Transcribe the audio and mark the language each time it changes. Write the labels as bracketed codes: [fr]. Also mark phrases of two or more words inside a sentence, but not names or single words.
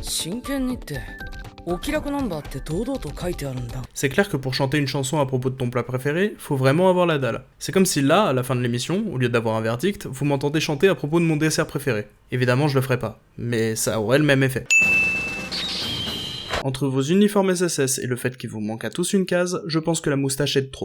[ja] 真剣にって、お気楽ナンバーって堂々と書いてあるんだ。 [fr] C'est clair que pour chanter une chanson à propos de ton plat préféré, faut vraiment avoir la dalle. C'est comme si là, à la fin de l'émission, au lieu d'avoir un verdict, vous m'entendez chanter à propos de mon dessert préféré. Évidemment, je le ferai pas, mais ça aurait le même effet. Entre vos uniformes SSS et le fait qu'il vous manque à tous une case, je pense que la moustache est de trop.